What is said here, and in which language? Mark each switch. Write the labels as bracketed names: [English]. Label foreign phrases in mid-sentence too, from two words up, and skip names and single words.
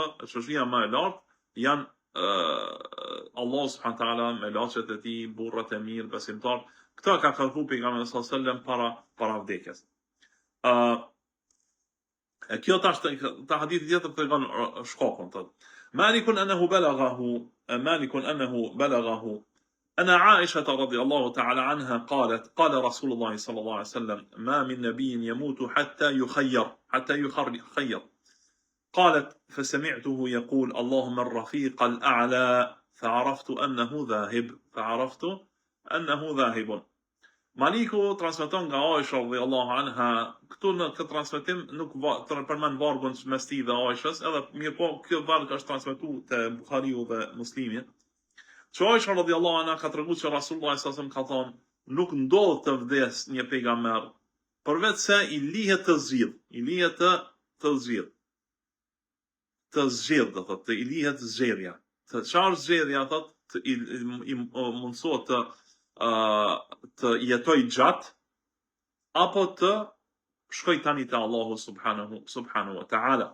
[Albanian] Të shoqëria më e lartë janë Allah [Arabic] سبحانه تعالى [Albanian] me laçet e tij, burrat e mirë, besimtar. Këta ka kërku pejgamberi [Arabic] صلى الله عليه وسلم [Albanian] para vdekjes. Kjo tash ta hadithi tjetër tregon shkakun thotë. [Arabic] مالك أنه بلغه أن عائشة رضي الله تعالى عنها قالت قال رسول الله صلى الله عليه وسلم ما من نبي يموت حتى يخير قالت فسمعته يقول اللهم الرفيق الأعلى فعرفت أنه ذاهب. [Albanian] Maliku transmeton nga Aisha [Arabic] رضي الله عنها, [Albanian] këtu në këtë transmetim nuk përmend vargun mes tij dhe Aishës, edhe mirë po kjo varg është transmetuar te Buhariu dhe Muslimi. Që Aisha [Arabic] رضي الله عنها [Albanian] ka treguar se Rasulullah [Arabic] صلى الله عليه وسلم [Albanian] ka thonë, nuk ndodh të vdes një pejgamber përveç se i lihet të zgjidh, do thotë, i lihet zgjedhja. Të çfarë zgjedhja thotë, i mundsohet të jetoj gjatë apo të shkoj tani te Allahu [Arabic] سبحانه وتعالى.